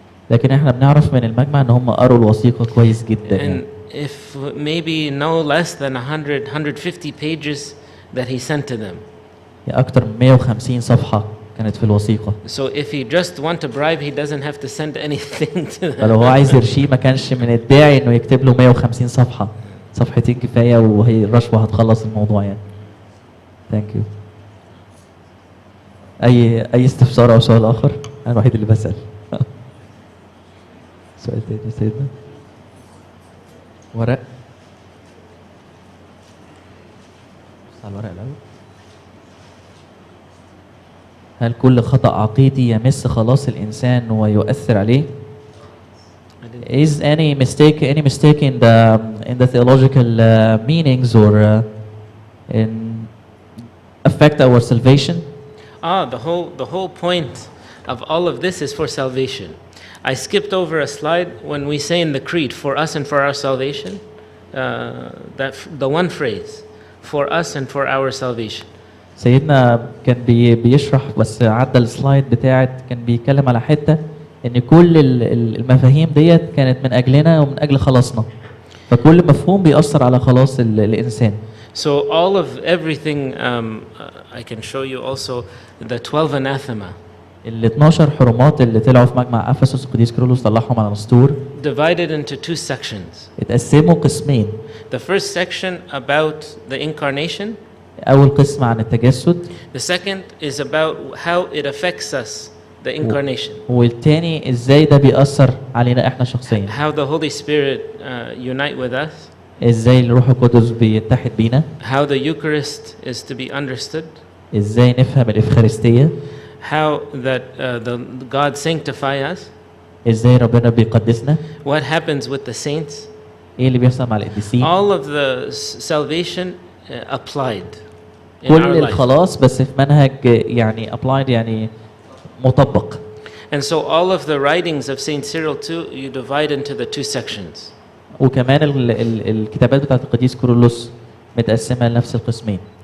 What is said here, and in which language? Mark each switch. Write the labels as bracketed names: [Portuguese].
[Arabic] لكن احنا بنعرف من المجمع ان هم قروا الوثيقة كويس جدا يعني. [English] And if maybe no less than 150 pages that he sent to them. [Arabic] أكتر من 150 صفحة كانت في الوثيقة. [English] So if he just want to bribe, he doesn't have to send anything to them. [Arabic] فلو هو عايز يرشيه ما كانش من الداعي انه يكتب له 150 صفحة. صفحتين كفاية وهي الرشوة هتخلص الموضوع يعني. [English] Thank you. [Arabic] أي استفسار أو سؤال آخر؟ أنا الوحيد اللي بسأل. سؤال تاني يا سيدنا. ورق. على الورق الأول. هل كل خطأ عقيدي يمس خلاص الإنسان ويؤثر عليه؟ [English] Is any mistake in the theological meanings or in affect our salvation? The whole point of all of this is for salvation. I skipped over a slide when we say in the creed, for us and for our salvation, that the one phrase, for us and for our salvation. [Arabic] سيدنا كان بيشرح بس عدى السلايد بتاعت كان بيتكلم على حتة ان كل المفاهيم ديت كانت من اجلنا ومن اجل خلاصنا. فكل مفهوم بيأثر على خلاص الانسان. [English] So all of everything I can show you also the 12 anathema. [Arabic] ال 12 حرمات اللي طلعوا في مجمع افسس القديس كيرلس طلعهم على الاسطور. [English] Divided into two sections. [Arabic] اتقسموا قسمين. [English] The first section about the incarnation. [Arabic] أول قسم عن التجسد. [English] The second is about how it affects us, the incarnation. [Arabic] والتاني إزاي ده بيأثر علينا إحنا شخصيا. [English] How the Holy Spirit unite with us. [Arabic] إزاي الروح القدس بيتحد بينا. [English] How the Eucharist is to be understood. [Arabic] إزاي نفهم الإفخارستية. [English] How that the God sanctify us. [Arabic] إزاي ربنا بيقدسنا. [English] What happens with the saints. [Arabic] إيه اللي بيحصل مع القديسين. [English] All of the salvation applied. [Arabic] كل الخلاص بس في منهج يعني applied يعني مطبق. [English] And so all of the writings of Saint Cyril too, you divide into the two sections. [Arabic] وكمان الكتابات بتاعت القديس كيرلس متقسمة لنفس القسمين.